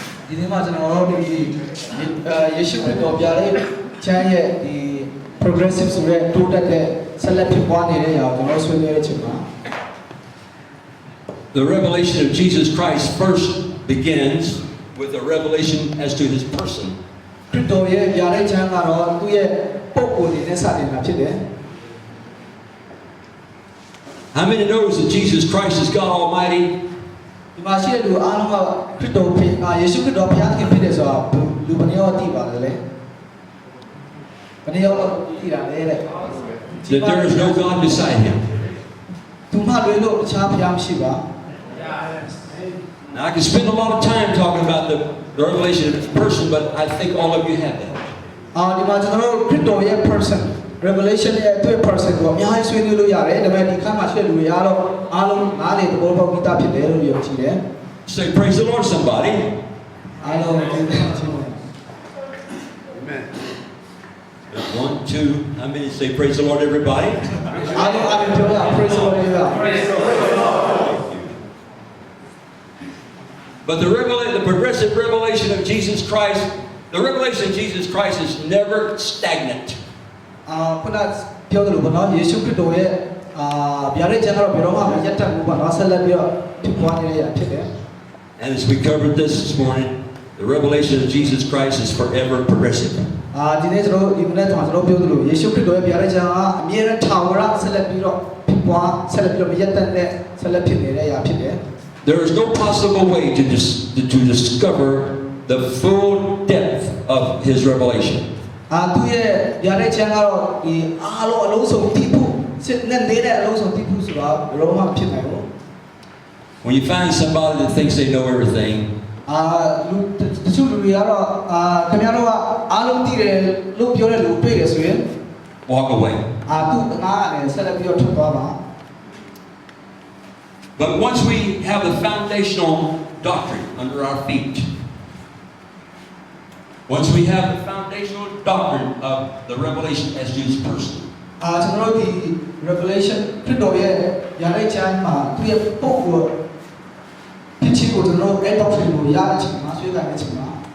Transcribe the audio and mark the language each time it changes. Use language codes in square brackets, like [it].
[my] ဒီနေ့မှာကျွန်တော်တို့ဒီယေရှုခရစ်တော်ပြတဲ့ချမ်းရဲ့ဒီ progressive ဆိုတဲ့တိုးတက်တဲ့ဆက်လက်ဖြစ်ပွားနေတဲ့အရာကိုကျွန်တော်ဆွေးနွေးတဲ့အချိန်မှာ [en] The revelation of Jesus Christ first begins with a revelation as to his person. [my] ခရစ်တော်ရဲ့ပြတဲ့ချမ်းကတော့သူ့ရဲ့ပုဂ္ဂိုလ်အနေနဲ့စတင်တာဖြစ်တယ် [en] How many knows that Jesus Christ is God Almighty? [my] ဒီမှာရှိတဲ့လူအားလုံးကခရစ်တော်ဖြစ်ယေရှုခရစ်တော်ဘုရားသခင်ဖြစ်တယ်ဆိုတာလူဘယ်နှယောက်သိပါလဲဘယ်နှယောက်သိတာလဲတဲ့ [en] That there is no God beside him. [my] သူမှလွယ်လို့တခြားဘုရားမရှိပါ [en] Now I can spend a lot of time talking about the revelation of his person, but I think all of you have that. [my] ဒီမှာကျွန်တော်တို့ခရစ်တော်ရဲ့ [en] person revelation [my] ရဲ့အတွက် person ကိုအများကြီးဆွေးနွေးလို့ရတယ်ဒါပေမဲ့ဒီခါမှာရှိတဲ့လူတွေကတော့အားလုံးနားလေသဘောပေါက်ပြီးသားဖြစ်တယ်လို့ယုံကြည်တယ် [en] Say praise the Lord, somebody. [my] အားလုံးကျေးဇူးတင်ပါတယ် [en] Amen. 1, 2. How many say praise the Lord, everybody? [my] အားလုံးပြောရ [en] praise the Lord [my] ပြောရ [en] But the progressive revelation of Jesus Christ, the revelation of Jesus Christ is never stagnant. [my] ခုနပြောတယ်လို့ပေါ့နော်ယေရှုခရစ်တော်ရဲ့ဗျာဒိတ်ချမ်းကတော့ဘယ်တော့မှမရပ်တန့်ဘူးပေါ့နော်ဆက်လက်ပြီးတော့ဖြစ်ပွားနေတဲ့အရာဖြစ်တယ် [en] And as we covered this morning, the revelation of Jesus Christ is forever progressive. [my] ဒီနေ့ကျွန်တော်ဒီမနေ့ကကျွန်တော်ပြောသလိုယေရှုခရစ်တော်ရဲ့ဗျာဒိတ်ချမ်းကအမြဲတမ်းထာဝရဆက်လက်ပြီးတော့ဖြစ်ပွားဆက်လက်ပြီးတော့မရပ်တန့်တဲ့ဆက်လက်ဖြစ်နေတဲ့အရာဖြစ်တယ် [en] There is no possible way to discover the full depth of his revelation. [my] သူရဲ့ဗျာဒိတ်ချမ်းကတော့ဒီအားလုံးအလုံးစုံတည်ဖို့စစ်နဲ့နေတဲ့အလုံးစုံတည်ဖို့ဆိုတာဘယ်တော့မှမဖြစ်နိုင်ဘူး [en] When you find somebody that thinks they know everything, [my] လူတချို့လူတွေကတော့ခင်ဗျားတို့ကအားလုံးတည်တယ်လို့ပြောတဲ့လူတွေ့ရဆိုရင် [en] walk away. [my] သူ့နားနဲ့ဆက်လက်ပြီးတော့ထွက်သွားပါ [en] But once we have the foundational doctrine under our feet, once we have the foundational doctrine of the revelation as to his person, [my] ကျွန်တော်တို့ဒီ revelation ခရစ်တော်ရဲ့ယာလိုက်ချမ်းမှာသူ့ရဲ့ပုဂ္ဂိုလ်ဖြစ်ချ ချင်းကိုကျွန်တော်အဲ့တော့ဖြစ်လို့ရတဲ့အချိန်မှာဆွေးနွေးတဲ့အချိန်မှာ